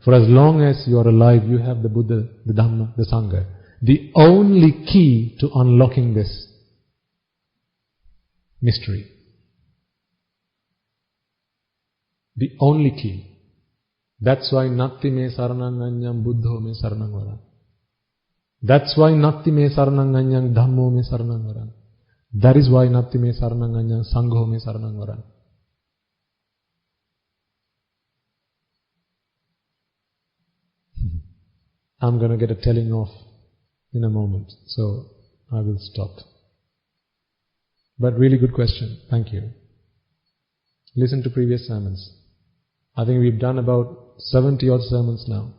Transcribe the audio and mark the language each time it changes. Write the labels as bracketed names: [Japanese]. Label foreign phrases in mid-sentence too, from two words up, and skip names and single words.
[English] For as long as you are alive, you have the Buddha, the Dhamma, the Sangha. The only key to unlocking this mystery. The only key. That's why [Pali] Natti me saranang anyam buddho me saranang varam. [English] That's why [Pali] Natti me saranang anyam dhammo me saranang varam. [English] That is why [Pali] Natti me saranang anyam sangho me saranang varam. [English] I'm going to get a telling off in a moment, so I will stop. But really good question. Thank you. Listen to previous sermons. I think we've done about 70 odd sermons now.